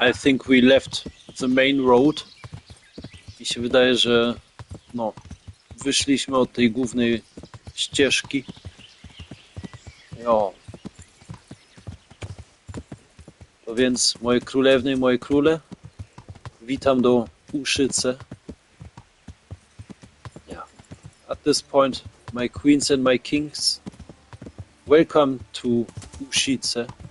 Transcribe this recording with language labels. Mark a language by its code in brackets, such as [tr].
[en] I think we left the main road. [pl] Mi się wydaje, że no, wyszliśmy od tej głównej ścieżki. Jo. To więc, moje królewny i moje króle, witam do Uszyce. [en] Yeah. At this point, my queens and my kings, welcome to Ushice.